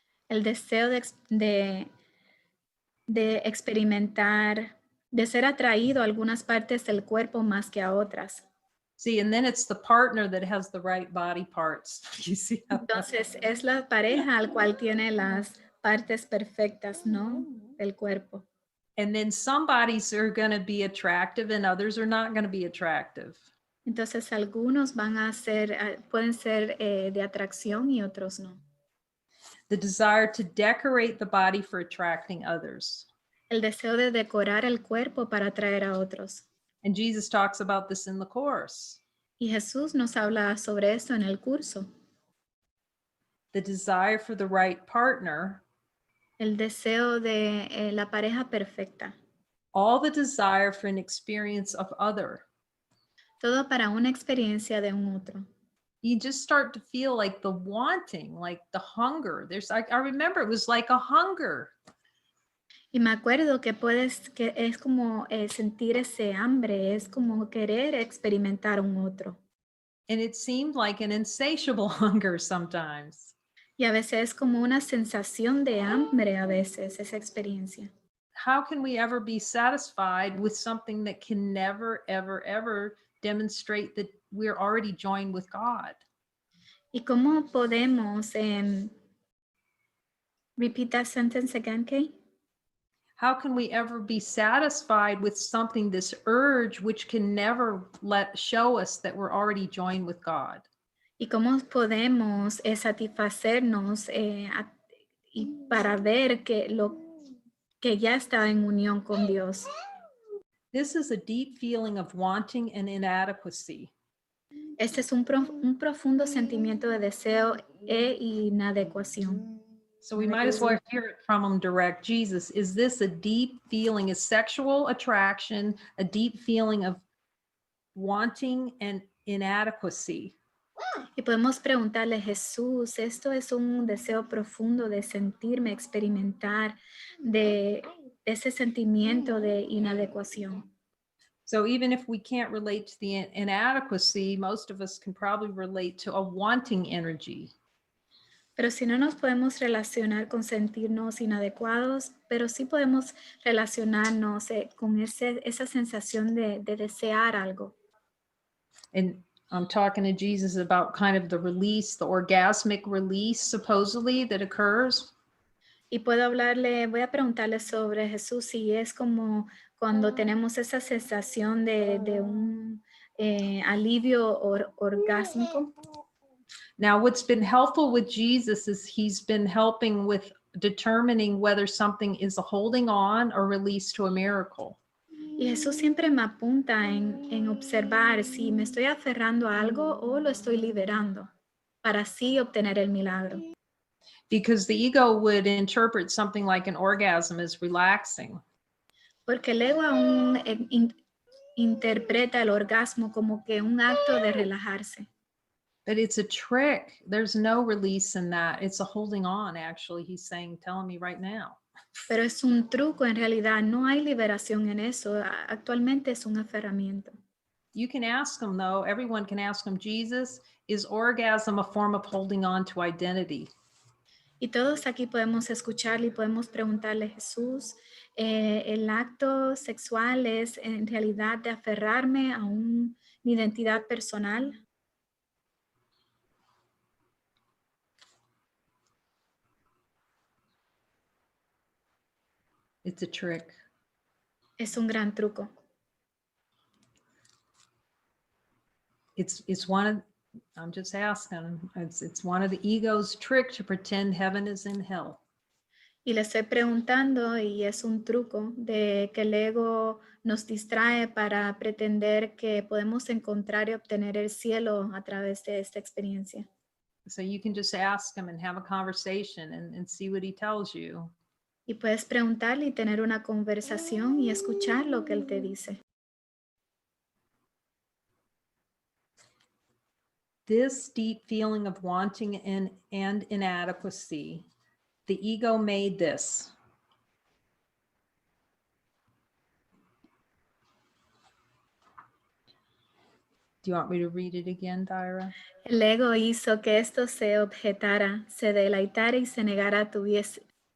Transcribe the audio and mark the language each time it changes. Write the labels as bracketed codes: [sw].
[es] El deseo de experimentar, de ser atraído a algunas partes del cuerpo más que a otras. [en] See, and then it's the partner that has the right body parts. You see how [es] Entonces es la pareja al cual tiene las partes perfectas, ¿no? Del cuerpo. [en] And then some bodies are going to be attractive and others are not going to be attractive. [es] Entonces algunos pueden ser de atracción y otros no. [en] The desire to decorate the body for attracting others. [es] El deseo de decorar el cuerpo para atraer a otros. [en] And Jesus talks about this in the course. [es] Y Jesús nos habla sobre esto en el curso. [en] The desire for the right partner. [es] El deseo de la pareja perfecta. [en] All the desire for an experience of other. [es] Todo para una experiencia de un otro. [en] You just start to feel like the wanting, like the hunger. I remember it was like a hunger. [es] Y me acuerdo que es como sentir ese hambre, es como querer experimentar un otro. [en] And it seemed like an insatiable hunger sometimes. [es] Y a veces es como una sensación de hambre a veces, esa experiencia. [en] How can we ever be satisfied with something that can never, ever, ever demonstrate that we're already joined with God? [es] ¿Y cómo podemos, [en] repeat that sentence again, Kay? How can we ever be satisfied with something, this urge, which can never show us that we're already joined with God? [es] ¿Y cómo podemos satisfacernos y para ver que ya está en unión con Dios? [en] This is a deep feeling of wanting and inadequacy. [es] Este es un profundo sentimiento de deseo e inadecuación. [en] So we might as well hear it from him direct. Jesus, is this a deep feeling, a sexual attraction, a deep feeling of wanting and inadequacy? [es] Y podemos preguntarle, Jesús, esto es un deseo profundo de sentirme, experimentar de ese sentimiento de inadecuación. [en] So even if we can't relate to the inadequacy, most of us can probably relate to a wanting energy. [es] Pero si no nos podemos relacionar con sentirnos inadecuados, pero sí podemos relacionarnos con esa sensación de desear algo. [en] And I'm talking to Jesus about kind of the release, the orgasmic release, supposedly, that occurs. [es] Y voy a preguntarle sobre Jesús si es como cuando tenemos esa sensación de un alivio orgásmico. [en] Now, what's been helpful with Jesus is he's been helping with determining whether something is a holding on or release to a miracle. [es] Y Jesús siempre me apunta en observar si me estoy aferrando a algo o lo estoy liberando para así obtener el milagro. [en] Because the ego would interpret something like an orgasm as relaxing. [es] Porque el ego aún interpreta el orgasmo como que un acto de relajarse. [en] But it's a trick. There's no release in that. It's a holding on, actually. He's saying, telling me right now. [es] Pero es un truco, en realidad no hay liberación en eso. Actualmente es un aferramiento. [en] You can ask him, though. Everyone can ask him, Jesus, is orgasm a form of holding on to identity? [es] Y todos aquí podemos escucharle y podemos preguntarle, Jesús, ¿el acto sexual es en realidad de aferrarme a mi identidad personal? [en] It's a trick. [es] Es un gran truco. [en] It's one of, I'm just asking, it's one of the ego's trick to pretend heaven is in hell. [es] Y le estoy preguntando y es un truco de que el ego nos distrae para pretender que podemos encontrar y obtener el cielo a través de esta experiencia. [en] So you can just ask him and have a conversation and see what he tells you. [es] Y puedes preguntarle y tener una conversación y escuchar lo que él te dice. [en] This deep feeling of wanting and inadequacy, the ego made this. Do you want me to read it again, Dyra? [es] El ego hizo que esto se objetara, se deleitara y se negara tuviese.